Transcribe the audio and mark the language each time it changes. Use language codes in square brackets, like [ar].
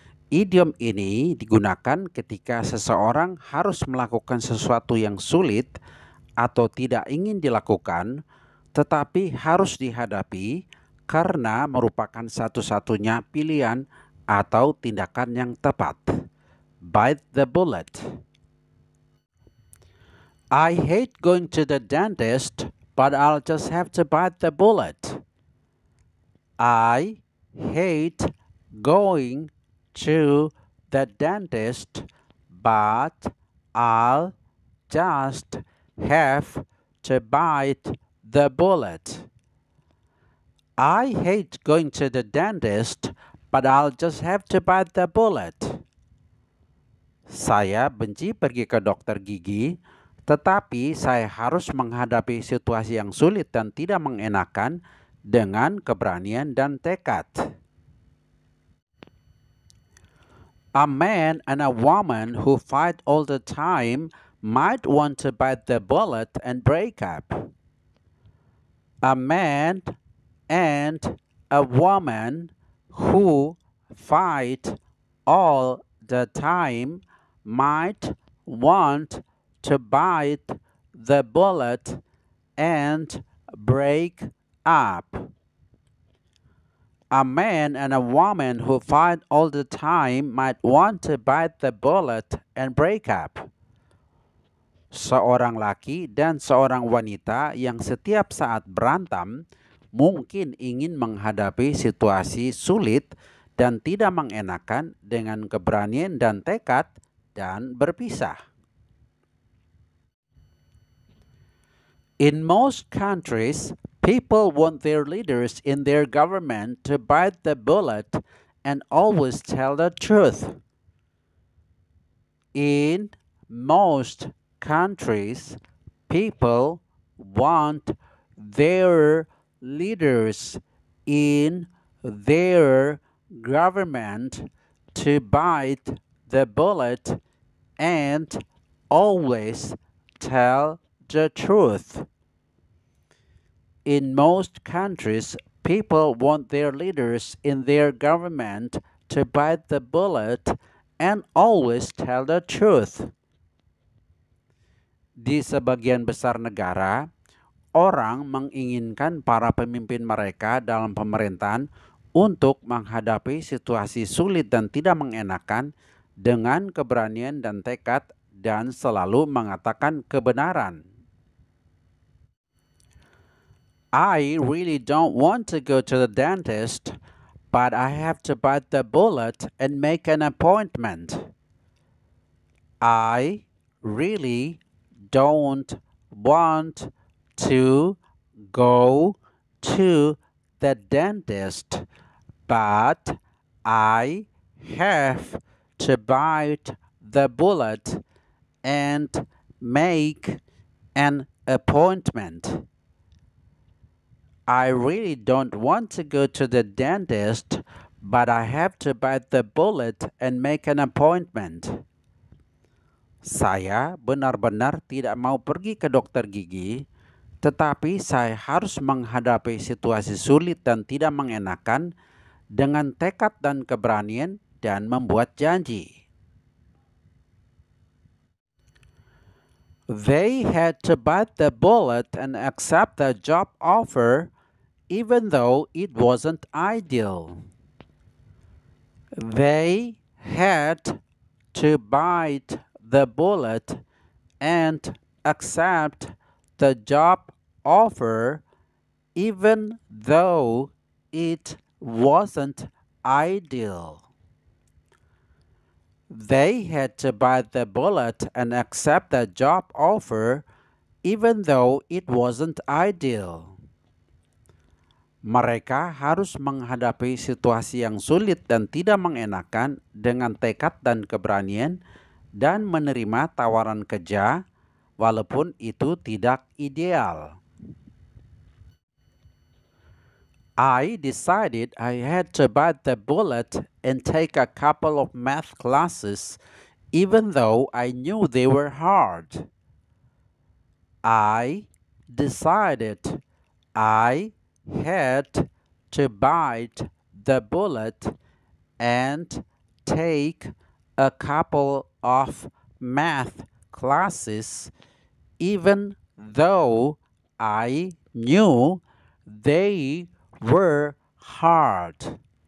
[id] Idiom ini digunakan ketika seseorang harus melakukan sesuatu yang sulit atau tidak ingin dilakukan, tetapi harus dihadapi karena merupakan satu-satunya pilihan atau tindakan yang tepat. [en] Bite the bullet. I hate going to the dentist, but I'll just have to bite the bullet. I hate going to the dentist, but I'll just have to bite the bullet. I hate going to the dentist, but I'll just have to bite the bullet. [id] Saya benci pergi ke dokter gigi, tetapi saya harus menghadapi situasi yang sulit dan tidak mengenakan dengan keberanian dan tekad. [en] A man and a woman who fight all the time might want to bite the bullet and break up. A man and a woman who fight all the time might want to bite the bullet and break up. A man and a woman who fight all the time might want to bite the bullet and break up. [id] Seorang laki dan seorang wanita yang setiap saat berantem mungkin ingin menghadapi situasi sulit dan tidak mengenakan dengan keberanian dan tekad dan berpisah. [en] In most countries, people want their leaders in their government to bite the bullet and always tell the truth. In most countries, people want their leaders in their government to bite the bullet and always tell the truth. In most countries, people want their leaders in their government to bite the bullet and always tell the truth. [id] Di sebagian besar negara, orang menginginkan para pemimpin mereka dalam pemerintahan untuk menghadapi situasi sulit dan tidak mengenakan dengan keberanian dan tekad dan selalu mengatakan kebenaran. [en] I really don't want to go to the dentist, but I have to bite the bullet and make an appointment. I really don't want to go to the dentist, but I have to bite the bullet and make an appointment. I really don't want to go to the dentist, but I have to bite the bullet and make an appointment. [id] Saya benar-benar tidak mau pergi ke dokter gigi, tetapi saya harus menghadapi situasi sulit dan tidak mengenakan dengan tekad dan keberanian dan membuat janji. [en] They had to bite the bullet and accept the job offer even though it wasn't ideal. They had to bite the bullet and accept the job offer even though it wasn't ideal. They had to bite the bullet and accept the job offer even though it wasn't ideal. [id] Mereka harus menghadapi situasi yang sulit dan tidak mengenakan dengan tekad dan keberanian dan menerima tawaran kerja walaupun itu tidak ideal. [en] I decided I had to bite the bullet and take a couple of math classes even though I knew they were hard. I decided I had to bite the bullet and take a couple of math classes even though I knew they were hard.